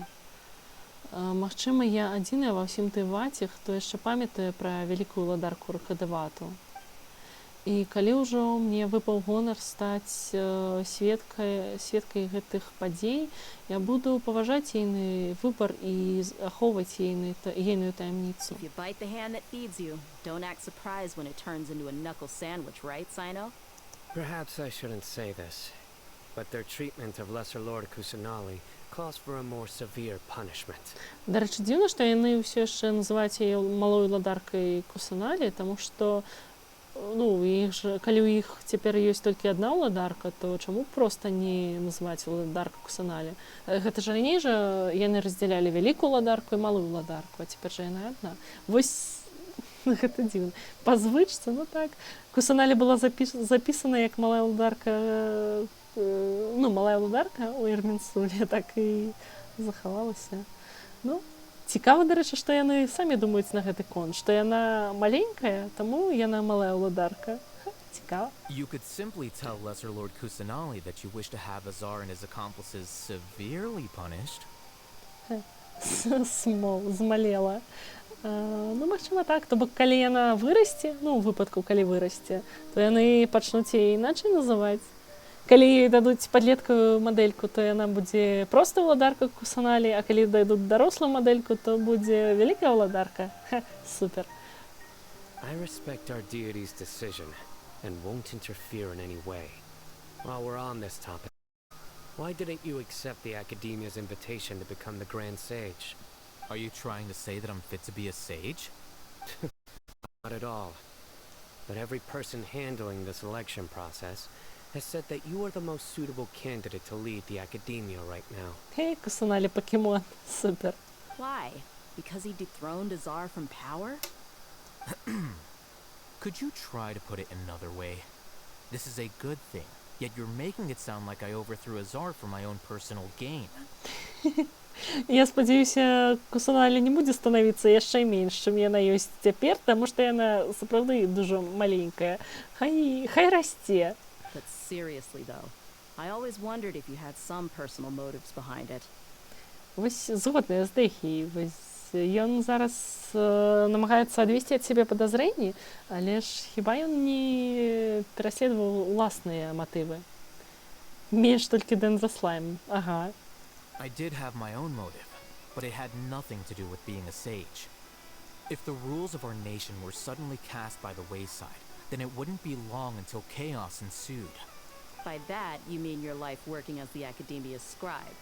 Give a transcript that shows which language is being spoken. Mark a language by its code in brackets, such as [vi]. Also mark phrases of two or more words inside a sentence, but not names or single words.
[be] Магчыма, я адзіная ва ўсім Тайваці, хто яшчэ памятае пра вялікую ладарку Рукадавату. І калі ўжо мне выпаў гонар стаць сведкай гэтых падзей, я буду паважаць ейны выбар і ахоўваць ейную таямніцу. [en] If you bite the hand that feeds you, don't act surprised when it turns into a knuckle sandwich, right, Sino? Perhaps I shouldn't say this, but their treatment of Lesser Lord Kusanali calls for a more severe punishment. [be] Да рэчы, дзіўна, што яны ўсё яшчэ называюць яе малой ладаркай Кусаналі, таму што, ну, калі ў іх цяпер ёсць толькі адна ладарка, то чаму проста не называць ладарка Кусаналі? Гэта ж раней жа яны раздзялялі вялікую ладарку і малую ладарку, а цяпер жа яна адна. Вось гэта дзіўна. Па звычцы, ну так, Кусаналі была запісана як малая ладарка, ну, малая ладарка у Ірмінсуле, так і захавалася. Ну, цікава, да рэчы, што яны самі думаюць на гэты конт, што яна маленькая, таму яна малая ладарка. Цікава. [en] You could simply tell Lesser Lord Kusanali that you wish to have Azar and his accomplices severely punished. [be] Змалела. Ну, магчыма так, то бок калі яна вырасце, ну, у выпадку, калі вырасце, то яны пачнуць яе іначай называць. Калі ёй дадуць падлеткавую мадэльку, то яна будзе проста ладарка Кусаналі, а калі дадуць дарослую мадэльку, то будзе вялікая ладарка. Супер. [en] I respect our deity's decision and won't interfere in any way. While we're on this topic, why didn't you accept the Academia's invitation to become the Grand Sage? Are you trying to say that I'm fit to be a sage? Not at all. But every person handling the selection process has said that you are the most suitable candidate to lead the Academia right now. [be] Hey, Кусаналі покемон. Супер. [en] Why? Because he dethroned Azar from power? Could you try to put it another way? This is a good thing, yet you're making it sound like I overthrew Azar for my own personal gain. [be] Я спадзяюся, Кусаналі не будзе станавіцца яшчэ менш, чым яна ёсць цяпер, таму што яна сапраўды дужа маленькая. Хай расце. [en] But seriously though, I always wondered if you had some personal motives behind it. [be] Вось згодная з Дэхіяй. Вось ён зараз намагаецца адвесці ад сябе падазрэнні, але ж хіба ён не пераследаваў уласныя матывы? Менш толькі Дензаслайм. Ага. [en] I did have my own motive, but it had nothing to do with being a sage. If the rules of our nation were suddenly cast by the wayside, then it wouldn't be long until chaos ensued. By that, you mean your life working as the Academia's scribe.